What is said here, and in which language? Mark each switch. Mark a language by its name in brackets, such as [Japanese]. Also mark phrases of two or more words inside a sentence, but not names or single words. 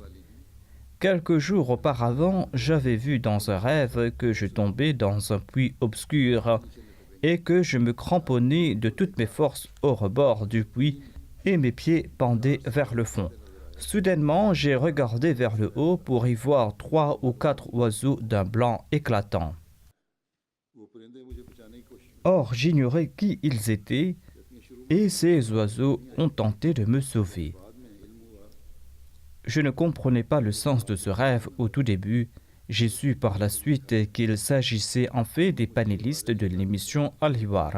[French] Quelques jours auparavant, j'avais vu dans un rêve que je tombais dans un puits obscur et que je me cramponnais de toutes mes forces au rebord du puits et mes pieds pendaient vers le fond. Soudainement, j'ai regardé vers le haut pour y voir 3 ou 4 oiseaux d'un blanc éclatant. [Urdu] وہ پرندے مجھے بچانے کی کوشش. [French] Or, j'ignorais qui ils étaient et ces oiseaux ont tenté de me sauver. Je ne comprenais pas le sens de ce rêve au tout début. J'ai su par la suite qu'il s'agissait en fait des panélistes de l'émission Al-Hiwar.